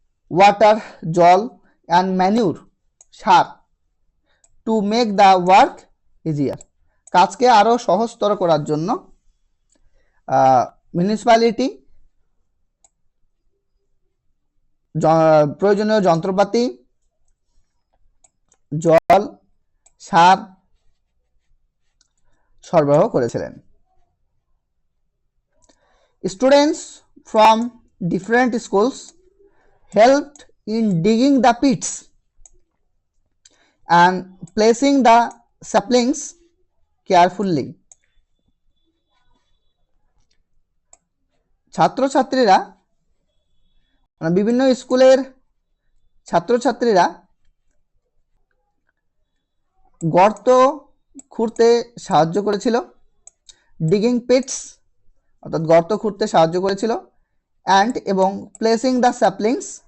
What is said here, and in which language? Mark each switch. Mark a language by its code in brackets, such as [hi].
[bn] Water, জল, [en] and manure, [bn] sir, [en] to make the work easier, [bn] কাজকে আরও সহজতর করার জন্য মিউনিসিপ্যালিটি প্রয়োজনীয় যন্ত্রপাতি, জল, সার সরবরাহ করেছিলেন। [en] Students from different schools helped in digging the pits and placing the saplings carefully. [bn] ছাত্রছাত্রীরা, বিভিন্ন স্কুলের ছাত্রছাত্রীরা গর্ত খুঁড়তে সাহায্য করেছিল, [en] digging pits [bn] অর্থাৎ গর্ত খুঁড়তে সাহায্য করেছিল, অ্যান্ড এবং [en] placing the saplings